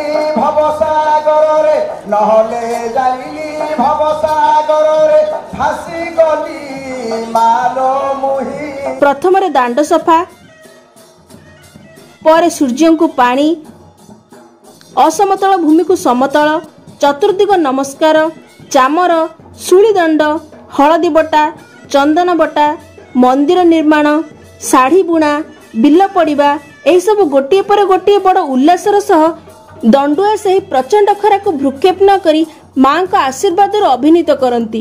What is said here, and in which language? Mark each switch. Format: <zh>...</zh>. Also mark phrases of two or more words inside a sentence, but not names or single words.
<or>ଭବସାଗରେ, ନହେଲେ ଜାଣିଲି ଭବସାଗରେ, ଭାସି ଗଲି ମାଲୋ ମୁହିଁ। ପ୍ରଥମରେ ଦାଣ୍ଡ ସଫା, ପରେ ସୂର୍ଯ୍ୟଙ୍କୁ ପାଣି, ଅସମତଳ ଭୂମିକୁ ସମତଳ, ଚତୁର୍ଦିଗ ନମସ୍କାର, ଚାମର, ଶୂଳିଦଣ୍ଡ, ହଳଦୀ ବଟା, ଚନ୍ଦନ ବଟା, ମନ୍ଦିର ନିର୍ମାଣ, ଶାଢ଼ୀ ବୁଣା, ବିଲ ପଡ଼ିବା ଏହିସବୁ ଗୋଟିଏ ପରେ ଗୋଟିଏ ବଡ଼ ଉଲ୍ଲାସର ସହ ଦଣ୍ଡୁଆ ସେହି ପ୍ରଚଣ୍ଡ ଖରାକୁ ଭ୍ରୁକ୍ଷେପ ନ କରି ମାଙ୍କ ଆଶୀର୍ବାଦରୁ ଅଭିନୀତ କରନ୍ତି।</or>